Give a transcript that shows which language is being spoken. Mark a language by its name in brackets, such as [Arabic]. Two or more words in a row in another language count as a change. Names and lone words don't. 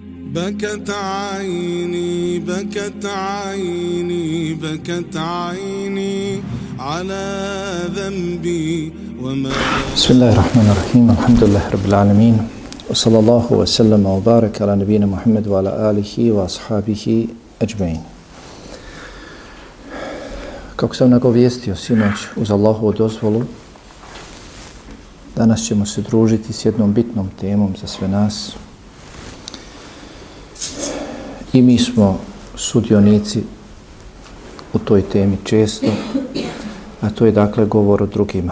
[Arabic] بكت عيني بكت عيني بكت عيني على ذنبي وما. بسم الله الرحمن الرحيم. الحمد لله رب العالمين وصلى الله وسلم وبارك على نبينا محمد وعلى آله وأصحابه أجمعين. [Bosnian] Kako sam nagovijestio sinoć uz Allahovu dozvolu, danas ćemo se družiti s jednom bitnom temom za sve nas. I mi smo sudionici u toj temi često, a to je dakle govor o drugima.